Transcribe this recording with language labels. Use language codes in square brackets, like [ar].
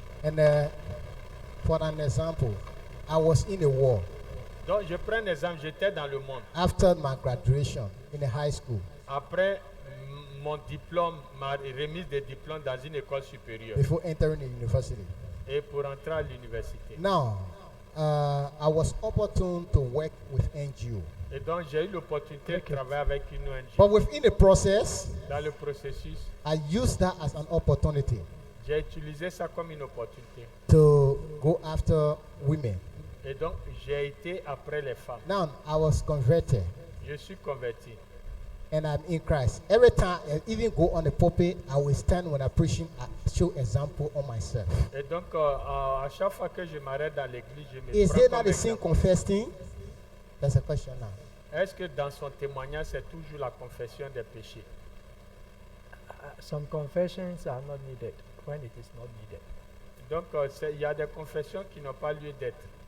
[en] And for an example, I was in a war [fr] Donc, je prends un exemple. J'étais dans le monde. [en] after my graduation in a high school. [fr] Après mon diplôme, ma remise de diplôme dans une école supérieure [en] Before entering the university. [fr] et pour entrer à l'université. [en] Now, I was opportune to work with NGO. [fr] Et donc, j'ai eu l'opportunité de travailler avec une [en] But [fr] ONG. [en] within the process, [fr] Dans le processus, [en] I used that as an opportunity [fr] j'ai utilisé ça comme une opportunité. [en] to go after women. [fr] Et donc, j'ai été après les femmes. [en] Now, I was converted [fr] Je suis converti. [en] and I'm in Christ. Every time I even go on the pulpit, I will stand when I'm preaching, I show example on myself. [fr] Et donc, à chaque fois que je m'arrête dans l'église, je me [en] Is [fr] prends [en] it [fr] comme [en] not the same [fr] exemple. [en] confessing? That's a question now. [fr] Est-ce que dans son témoignage, c'est toujours la confession des péchés? [en] Some confessions are not needed when it is not needed. [fr] Donc, il y a des confessions qui n'ont pas lieu d'être.